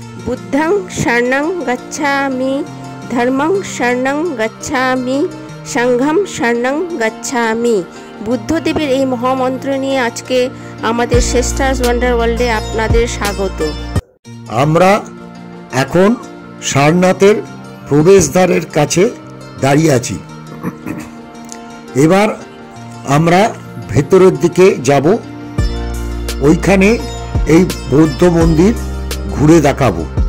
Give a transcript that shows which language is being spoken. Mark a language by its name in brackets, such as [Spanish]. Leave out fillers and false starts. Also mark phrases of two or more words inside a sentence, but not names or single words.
[Pali] বুদ্ধং শরণং গচ্ছামি, ধর্মং শরণং গচ্ছামি, সংঘং শরণং গচ্ছামি। [Bangla] বুদ্ধদেবের এই মহামন্ত্র নিয়ে আজকে আমাদের সিস্টার্স ওয়ান্ডার ওয়ার্ল্ডে আপনাদের স্বাগত। আমরা এখন সারনাথের প্রবেশদ্বারের কাছে দাঁড়িয়ে আছি। এবার আমরা ভেতরের দিকে যাব, ওইখানে এই বৌদ্ধ মন্দির ঘুরে দেখাবো।